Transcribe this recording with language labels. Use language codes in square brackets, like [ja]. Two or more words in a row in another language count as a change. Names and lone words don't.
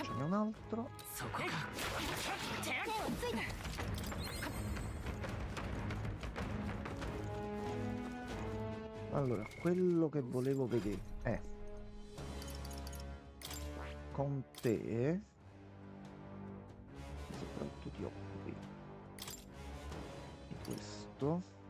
[it] un altro. [ja] そこか手をついた [it] Allora, quello che volevo vedere è con te soprattutto ti occupi di questo.